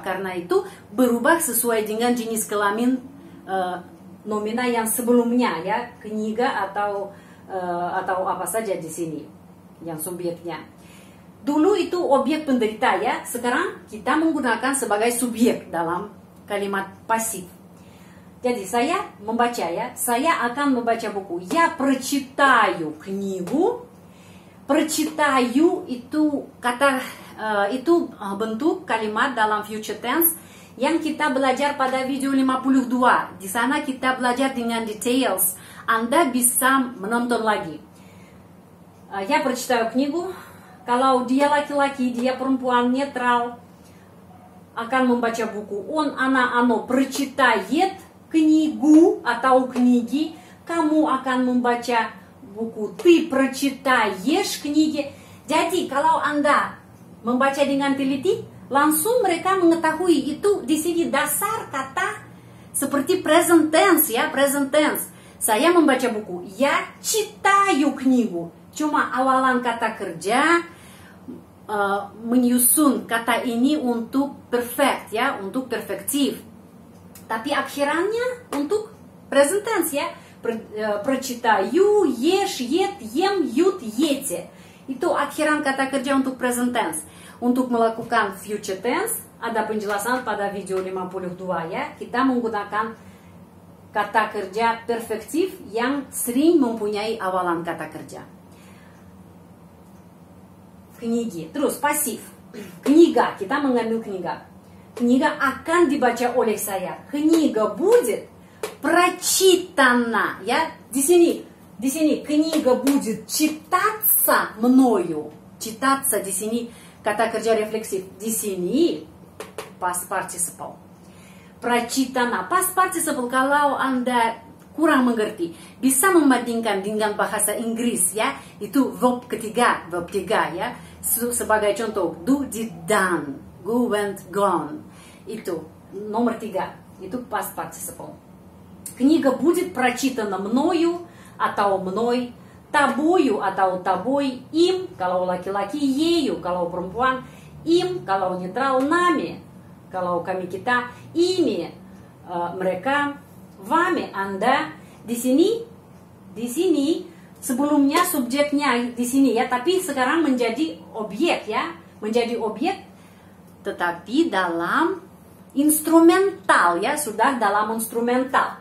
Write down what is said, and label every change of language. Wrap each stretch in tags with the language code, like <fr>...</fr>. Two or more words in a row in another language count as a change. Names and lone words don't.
<id>Karena itu berubah sesuai dengan jenis kelamin nomina yang sebelumnya ya, kniga atau apa saja di sini yang subjeknya. Dulu itu objek penderita ya, sekarang kita menggunakan sebagai subjek dalam kalimat pasif. Jadi saya membaca ya, saya akan membaca buku.</id> <ru>Я прочитаю книгу.</ru> <id>Прочитаю itu kata itu bentuk kalimat dalam</id> <en>future tense</en> <id>yang kita belajar pada video 52. Di sana kita belajar dengan details. Anda bisa menonton lagi.</id> <ru>Я прочитаю книгу.</ru> <id>Kalau dia laki-laki, dia perempuan netral akan membaca buku.</id> <ru>Он, она, оно прочитает книгу atau книги.</ru> <id>Kamu akan membaca buku.</id> <ru>Ты прочитаешь книги.</ru> <id>Jadi kalau Anda membaca dengan teliti, langsung mereka mengetahui itu di sini dasar kata seperti</id> <en>present tense</en> <id>ya,</id> <en>present tense.</en> <id>Saya membaca buku.</id> <ru>Я читаю книгу.</ru> <id>Cuma awalan kata kerja menyusun kata ini untuk perfect ya, untuk perfektif. Tapi akhirannya untuk</id> <en>present tense</en> <id>ya.</id> <ru>Прочитаю, ешь, ед, ем, ют, ете.</ru> <id>Itu akhiran kata kerja untuk</id> <en>present tense.</en> <id>Untuk melakukan</id> <en>future tense,</en> <id>ada penjelasan pada video 52 ya. Kita menggunakan kata kerja perfektif yang sering mempunyai awalan kata kerja. Kniги. Terus pasif. Книга. Kita mengambil kniga. Kniga akan dibaca oleh saya.</id> <ru>Kniga будет прочитана,</ru> <id>ya, di sini</id> <ru>книга будет читаться мною.</ru> <id>Читаться di sini kata kerja refleksif. Di sini</id> <en>past participle.</en> <id>Прочитана</id> <en>past participle</en> <id>kalau Anda kurang mengerti, bisa membandingkan dengan bahasa Inggris ya. Itu verb ketiga, verb 3 ya. Sebagai contoh,</id> <en>do, did, done, go, went, gone.</en> <id>Itu nomor 3. Itu</id> <en>past participle.</en> <ru>Книга будет прочитана мною</ru> <id>atau</id> <ru>мной, тобою</ru> <id>atau</id> <ru>тобой, им</ru> <id>kalau laki-laki, ею kalau perempuan, им kalau netral, нами kalau kami kita, ими mereka, вами Anda. Di sini sebelumnya subjeknya di sini ya, tapi sekarang menjadi objek ya, menjadi objek tetapi dalam instrumental ya, sudah dalam instrumental.</id>